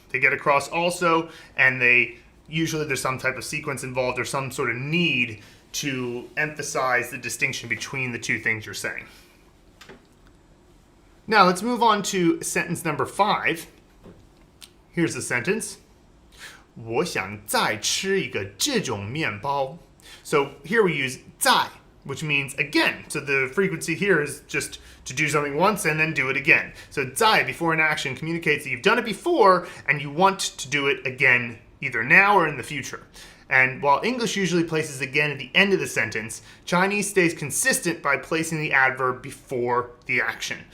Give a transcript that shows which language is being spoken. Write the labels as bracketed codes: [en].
[en] They get across also, and usually there's some type of sequence involved or some sort of need to emphasize the distinction between the two things you're saying. Now let's move on to sentence number 5. Here's the sentence. [zh] 我想再吃一个这种面包. [en] So here we use 再, which means again. So the frequency here is just to do something once and then do it again. So 再 before an action communicates that you've done it before and you want to do it again either now or in the future. And while English usually places again at the end of the sentence, Chinese stays consistent by placing the adverb before the action.